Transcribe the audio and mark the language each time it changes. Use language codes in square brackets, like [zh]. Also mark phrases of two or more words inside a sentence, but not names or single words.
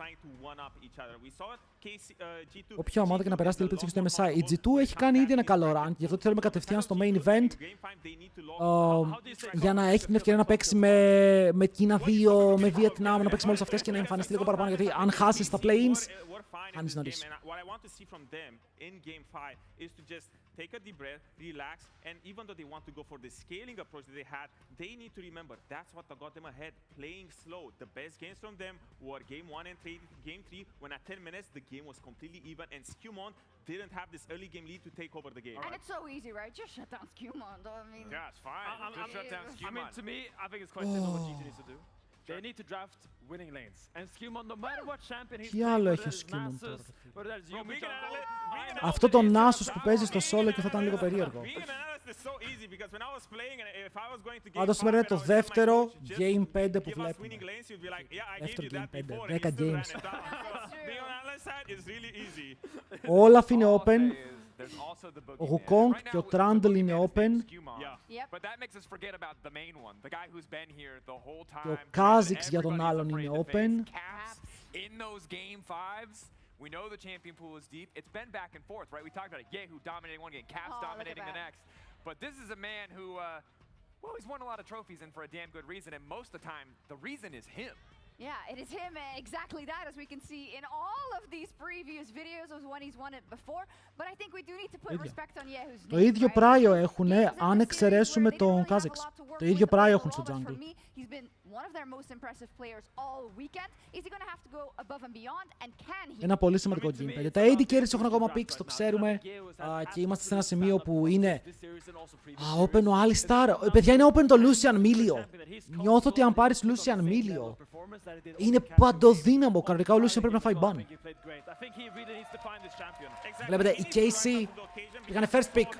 [el] Όποια ομάδα και να περάσει την ελπίδα στο MSI. Η G2 έχει κάνει ήδη ένα καλό rank, γι' αυτό θέλουμε κατευθείαν στο main event για να έχει την ευκαιρία να παίξει με Κίνα 2, με Βιετνάμ, να παίξει με όλες αυτές και να εμφανιστεί λίγο παραπάνω, γιατί αν χάσει στα play-ins, χάνεις νωρίς. [en] Take a deep breath, relax, and even though they want to go for the scaling approach that they had, they need to remember that's what got them ahead, playing slow. The best games from them were Game 1 and Game 3, when at 10 minutes the game was completely even, and Skewmon didn't have this early game lead to take over the game. And it's so easy, right? Just shut down Skewmon. I mean, yeah, it's fine. Just shut down Skewmon. I mean, to me, I think it's quite simple what GT needs to do. They need to draft winning lanes. And Skewmon, no matter what champion he's playing, whether it's Nasus, whether it's Yumi jungle... [el] Αυτό το Nasus που παίζει στο solo και θα ήταν λίγο περίεργο. Πάντως σήμερα είναι το δεύτερο Game 5 που βλέπουμε. Δεύτερο Game 5, 10 games. Ο Olaf είναι open. Ο Wukong και ο Trundle είναι open. Και ο Kha'Zix για τον άλλον είναι open. [en] We know the champion pool is deep. It's been back and forth, right? We talked about it. Yehu dominating one game, Caps dominating the next. But this is a man who, well, he's won a lot of trophies and for a damn good reason. And most of the time, the reason is him. Yeah, it is him, exactly that, as we can see in all of these previous videos of when he's won it before. But I think we do need to put respect on Yehu's name. [el] Το ίδιο πράιο έχουνε, αν εξαιρέσουμε τον Kha'Zix. Το ίδιο πράιο έχουν στο jungle. [en] He's been one of their most impressive players all weekend. Is he going to have to go above and beyond, and can he? [el] Ένα πολύ σημαντικό game 5. Τα [en] AD carries [el] έχουν ακόμα picks, το ξέρουμε. Και είμαστε σε ένα σημείο που είναι open ο Alistar. Παιδιά, είναι open το Lucian Milio. Νιώθω ότι αν πάρεις Lucian Milio, είναι παντοδύναμο. Κανονικά ο Lucian πρέπει να φάει ban. Βλέπετε, οι KC πήγανε [en] first pick.